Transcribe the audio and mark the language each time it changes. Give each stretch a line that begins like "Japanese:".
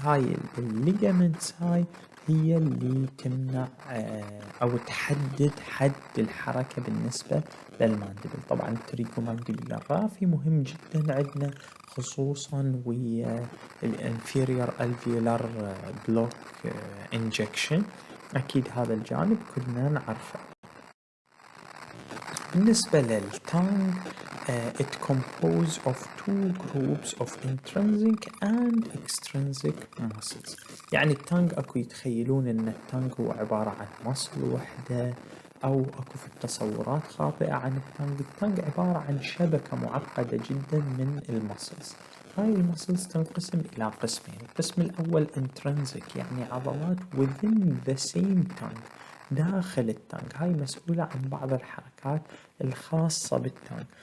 Arabic: هاي الليجامنتس هاي هي اللي تمنع أو تحدد حد الحركة بالنسبة للماندبل. طبعا التريكومانديبولار رافي مهم جدا عندنا خصوصا ويا الانفيريور الفيولار بلوك انجكشن، أكيد هذا الجانب كلنا نعرفه. بالنسبة للتانج
English: it composed of two groups of intrinsic and extrinsic muscles.
Arabic: يعني التانج اكو يتخيلون ان التانج هو عبارة عن مصل وحدة، او اكو في التصورات خاطئة عن التانج. التانج عبارة عن شبكة معقدة جدا من المسلز. هاي المسلز تنقسم الى قسمين. القسم الاول intrinsic يعني عضلات
English: within the same tongue
Arabic: داخل التانج، هاي مسؤولة عن بعض الحركات الخاصة بالتانج.